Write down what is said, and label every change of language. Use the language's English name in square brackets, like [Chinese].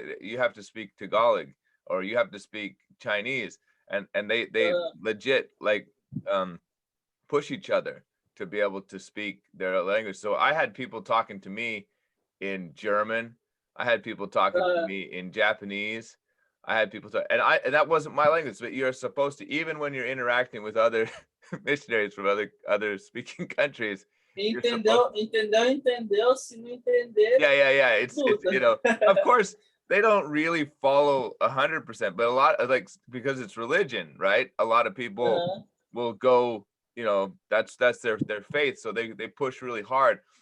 [English] You have to speak Tagalog, or you have to speak Chinese, and they legit, like, push each other to be able to speak their language. So I had people talking to me in German. I had people talking to me in Japanese. I had people talk, and that wasn't my language, but you're supposed to, even when you're interacting with other missionaries from other speaking countries. [Portuguese] Entendeu, se não entender. [English] Yeah. It's of course they don't really follow 100%, but a lot of, like, because it's religion, right? A lot of people will go, that's their faith, so they push really hard.